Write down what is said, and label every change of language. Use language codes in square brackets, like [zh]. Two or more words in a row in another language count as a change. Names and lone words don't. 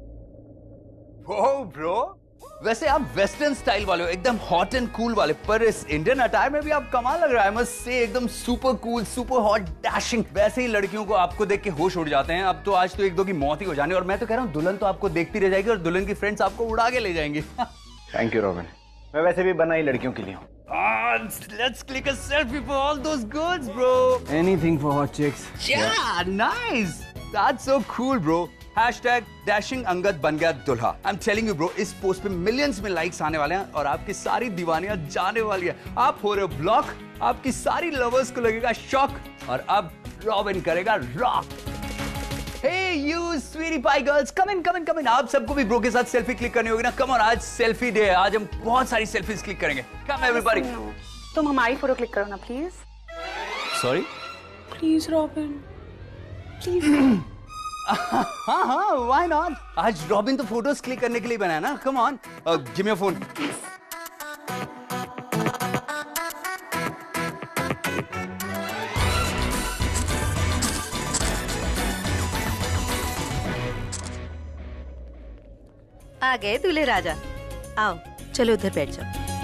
[hi] ओह ब्रो, वैसे आप [en] western style [hi] वाले हो, एकदम [en] hot and cool [hi] वाले, पर इस [en] Indian attire [hi] में भी आप कमाल लग रहा है। मस्ट से एकदम [en] super cool, super hot, dashing. [hi] वैसे ही लड़कियों को आपको देख के होश उड़ जाते हैं। अब तो आज तो एक दो की मौत ही हो जानी, और मैं तो कह रहा हूँ दुल्हन तो आपको देखती रह जाएगी और दुल्हन की फ्रेंड्स आपको उड़ा के ले जाएंगे। [en] thank you [hi] रॉबिन, मैं वैसे भी बना ही लड़कियों के लिए हूँ। [en] Let's click a selfie for all those girls, bro. Anything for hot chicks. Yeah, nice. That's so cool, bro. Hashtag dashing [hi] अंगद बन गया दूल्हा। [en] I'm telling you, bro, [hi] इस पोस्ट पे मिलियंस में लाइक्स आने वाले हैं और आपकी सारी दीवानियां जाने वाली है। आप हो रहे हो ब्लॉक, आपकी सारी लवर्स को लगेगा शॉक, और अब रॉबिन करेगा रॉक। [en] Hey you sweetie pie girls, come in। [hi] आप सबको भी ब्रो के साथ [en] selfie click [hi] करनी होगी ना। [en] come on, [hi] आज [en] selfie day [hi] है, आज हम बहुत सारी [en] selfies click [hi] करेंगे। [en] Come everybody। [hi] तुम हमारी [en] photo click [hi] करो ना प्लीज। [en] Sorry? [hi] प्लीज रॉबिन, प्लीज। हाँ, [en] why not? [hi] आज रॉबिन तो [en] photos click [hi] करने के लिए बना है ना। [en] Come on, give me your phone। [hi] आ गए दूल्हे राजा, आओ चलो उधर बैठ जाओ।